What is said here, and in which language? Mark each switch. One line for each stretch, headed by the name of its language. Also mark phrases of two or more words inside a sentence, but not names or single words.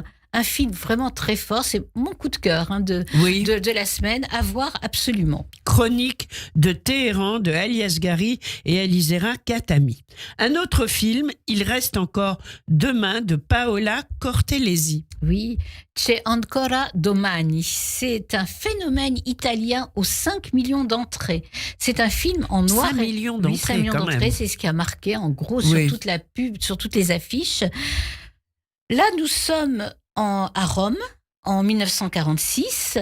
French: Un film vraiment très fort, c'est mon coup de cœur de la semaine, à voir absolument. Chronique de Téhéran de Ali Asghari et Alizera Khatami. Un autre film, Il reste encore demain, de Paola Cortellesi. Oui, C'è ancora domani. C'est un phénomène italien aux 5 millions d'entrées. C'est un film en noir 5 millions d'entrées, 5 millions quand d'entrées, même. c'est ce qui a marqué en gros sur toute la pub, sur toutes les affiches. Là, nous sommes à Rome, en 1946.